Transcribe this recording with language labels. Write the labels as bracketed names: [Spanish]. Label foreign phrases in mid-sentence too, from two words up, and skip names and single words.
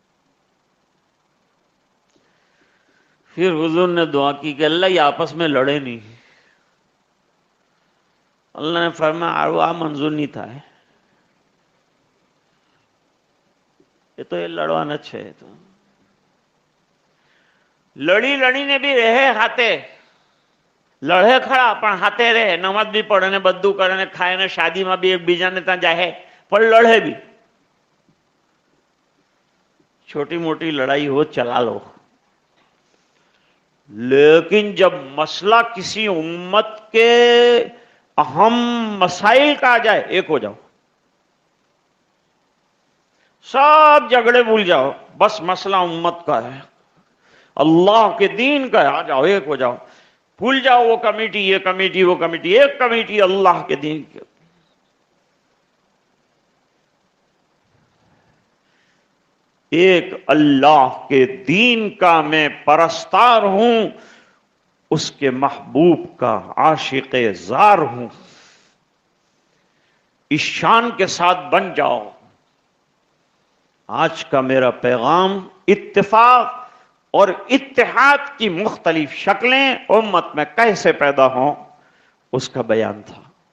[Urdu] پھر حضور نے دعا کی کہ اللہ یہ آپس میں لڑے نہیں. اللہ نے فرمایا منظور نہیں تھا، یہ تو یہ لڑوانا ہے. [Gujarati] تو લડી ને બી રહે હાથે, લડે ખરા પણ હાથે રહે, નમાજ બી પડે ને બધું કરે ને ખાય ને શાદીમાં બી એકબીજાને ત્યાં જાય પણ લડે બી. [Urdu] چھوٹی موٹی لڑائی ہو چلا لو، لیکن جب مسئلہ کسی امت کے اہم مسائل کا آ جائے، ایک ہو جاؤ, سب جھگڑے بھول جاؤ، بس مسئلہ امت کا ہے، اللہ کے دین کا ہے، آ جاؤ ایک ہو جاؤ، بھول جاؤ وہ کمیٹی یہ کمیٹی وہ کمیٹی، ایک کمیٹی اللہ کے دین کی. ایک اللہ کے دین کا میں پرستار ہوں، اس کے محبوب کا عاشق زار ہوں۔ اس شان کے ساتھ بن جاؤ۔ آج کا میرا پیغام اتفاق اور اتحاد کی مختلف شکلیں امت میں کیسے پیدا ہوں اس کا بیان تھا۔